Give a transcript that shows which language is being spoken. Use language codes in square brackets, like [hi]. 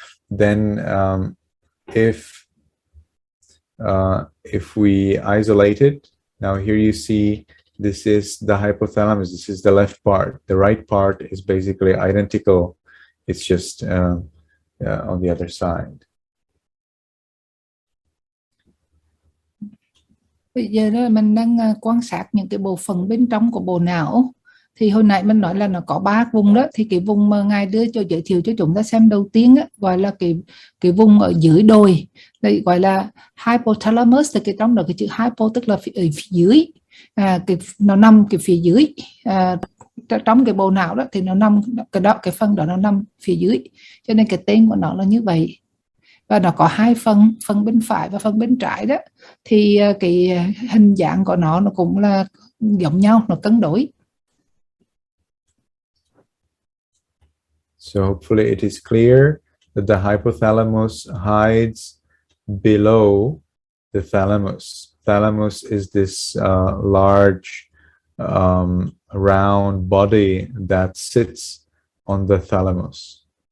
[en] Then if we isolate it, now here you see this is the hypothalamus, this is the left part. The right part is basically identical. It's just on the other side. [vi] Bây giờ đó mình đang quan sát những cái bộ phận bên trong của bộ não. Thì hồi nãy mình nói là nó có 3 vùng đó. Thì cái vùng mà ngài đưa cho giới thiệu cho chúng ta xem đầu tiên á, gọi là cái vùng ở dưới đồi. Đây gọi là hypothalamus. Thì cái trong đó cái chữ hypo tức là ở phía dưới. Nó nằm cái phía dưới. Trong cái bộ não đó thì nó nằm cái phần đó nó nằm phía dưới, cho nên cái tên của nó là như vậy. Và nó có 2 phần bên phải và phần bên trái đó, thì cái hình dạng của nó cũng là giống nhau, nó cân đối. [en] So hopefully it is clear that the hypothalamus hides below the thalamus. Thalamus is this large round body that sits on the thalamus.